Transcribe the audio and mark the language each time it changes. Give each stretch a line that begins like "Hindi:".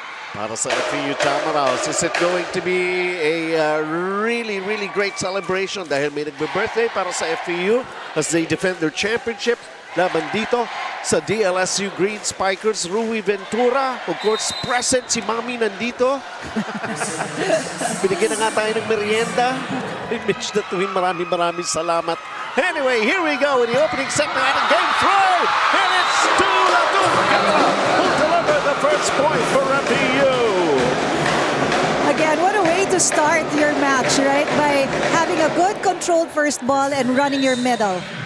English: Para sa FEU Tamaraws, is it going to be a really, really great celebration
Filipino: dahil may nagbe-birthday para sa FEU
English: as they defend their championship
Filipino: laban dito sa DLSU Green Spikers? Rui Ventura,
English: of course, present
Filipino: si Mami nandito. Binigyan na nga tayo ng merienda. Mitch Datuin, maraming salamat.
English: Anyway, here we go in the opening segment of game 3, and it's Tula Tungkala who deliver the first point for FEU. Again, what a way to start your match, right? By having a good controlled first ball and running your middle.